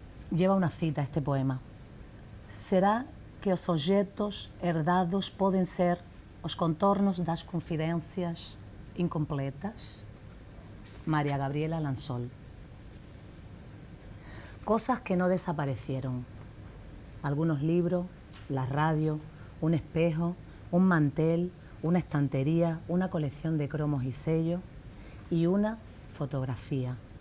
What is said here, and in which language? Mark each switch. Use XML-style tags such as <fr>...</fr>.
<es>Lleva una cita este poema.</es> <pt>Será que os objetos herdados podem ser os contornos das confidências incompletas?</pt> <es>María Gabriela Lansol. Cosas que no desaparecieron. Algunos libros, la radio, un espejo, un mantel, una estantería, una colección de cromos y sellos y una fotografía.</es>